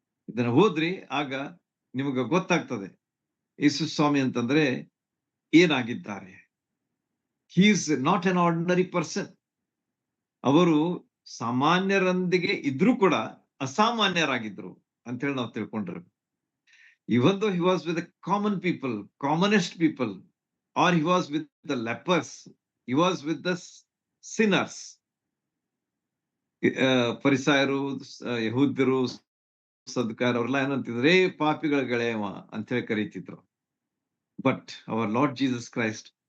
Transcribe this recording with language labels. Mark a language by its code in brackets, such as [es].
[kn] ಇದನ್ನ ಓದ್ರಿ, ಆಗ ನಿಮಗೆ ಗೊತ್ತಾಗ್ತದೆ ಯೇಸು ಸ್ವಾಮಿ ಅಂತಂದ್ರೆ ಏನಾಗಿದ್ದಾರೆ. [en] He is not an ordinary person. [kn] ಅವರು ಸಾಮಾನ್ಯರೊಂದಿಗೆ ಇದ್ರೂ ಕೂಡ ಅಸಾಮಾನ್ಯರಾಗಿದ್ರು ಅಂತ ಹೇಳಿ ನಾವು ತಿಳ್ಕೊಂಡಿರ್ಬೇಕು. [en] Even though he was with the common people, commonest people, or he was with the lepers, he was with the sinners. [kn] ಫರಿಸಾಯರು, ಯಹೂದ್ಯರು, ಸದ್ಕಾರ್ ಅವರೆಲ್ಲ ಏನಂತಿದ್ರೆ ಪಾಪಿಗಳ ಗೆಳೆಯವ ಅಂತ ಹೇಳಿ ಕರೀತಿದ್ರು. [en] but our Lord Jesus Christ